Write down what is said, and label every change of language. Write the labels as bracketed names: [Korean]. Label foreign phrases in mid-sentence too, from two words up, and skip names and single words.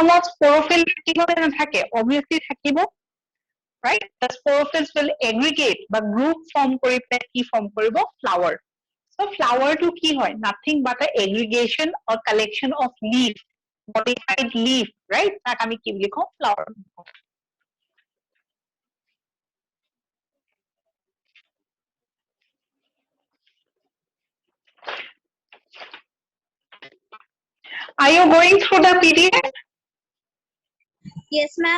[English] of chlorophyll [Assamese] থাকিব নে নাথাকে [English] obviously থাকিব right the sporophylls will aggregate বা group form [Assamese] কৰি পেলাই কি [English] form কৰিব flower so flower to [Assamese] কি হয় [English] nothing but a aggregation or collection of leaf modified leaf right [Assamese] তাক আমি কি বুলি কওঁ [English] flower are you going through the pdf Yes, ma'am.